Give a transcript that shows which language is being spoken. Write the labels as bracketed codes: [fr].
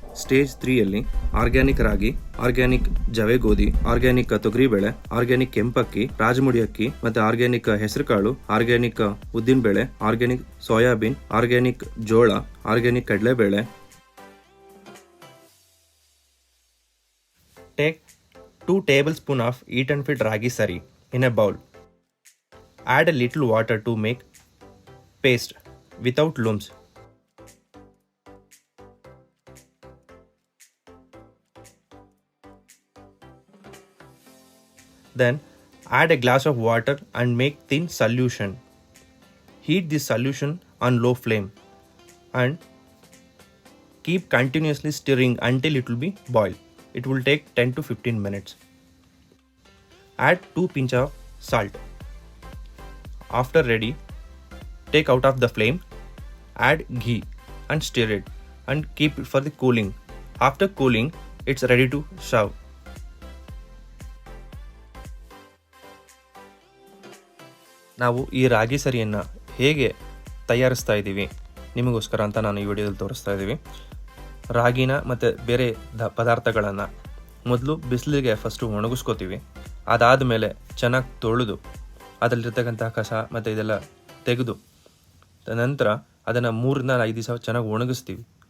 [kn] Stage 3ಯಲ್ಲಿ organic ರಾಗಿ, organic ಜವೆ ಗೋಧಿ, organic ತೊಗರಿಬೇಳೆ, organic ಕೆಂಪಕ್ಕಿ, Rajamudi ಅಕ್ಕಿ ಮತ್ತು ಆರ್ಗ್ಯಾನಿಕ್ ಹೆಸರುಕಾಳು, ಆರ್ಗ್ಯಾನಿಕ್ ಉದ್ದಿನಬೇಳೆ, ಆರ್ಗ್ಯಾನಿಕ್ ಸೋಯಾಬೀನ್, ಆರ್ಗ್ಯಾನಿಕ್ ಜೋಳ, ಆರ್ಗ್ಯಾನಿಕ್ ಕಡಲೆಬೇಳೆ. [en] Take 2 tablespoons of Eat and Fit Ragi Sari in a bowl. Add a little water to make paste without lumps. Then add a glass of water and make thin solution. Heat this solution on low flame and keep continuously stirring until it will be boiled. It will take 10 to 15 minutes. Add 2 pinch of salt. After ready, take out of the flame, add ghee and stir it and keep it for the cooling. After cooling, it's ready to serve. [kn] ನಾವು ಈ ರಾಗಿ ಸರಿಯನ್ನು ಹೇಗೆ ತಯಾರಿಸ್ತಾ ಇದ್ದೀವಿ ನಿಮಗೋಸ್ಕರ ಅಂತ ನಾನು ಈ ವಿಡಿಯೋದಲ್ಲಿ ತೋರಿಸ್ತಾ ಇದ್ದೀವಿ. ರಾಗಿನ ಮತ್ತು ಬೇರೆ ಪದಾರ್ಥಗಳನ್ನು ಮೊದಲು ಬಿಸಿಲಿಗೆ ಫಸ್ಟು ಒಣಗಿಸ್ಕೋತೀವಿ. ಅದಾದಮೇಲೆ ಚೆನ್ನಾಗಿ ತೊಳೆದು ಅದರಲ್ಲಿರ್ತಕ್ಕಂಥ ಕಸ ಮತ್ತು ಇದೆಲ್ಲ ತೆಗೆದು ನಂತರ ಅದನ್ನು 3-5 ದಿವಸ ಚೆನ್ನಾಗಿ ಒಣಗಿಸ್ತೀವಿ.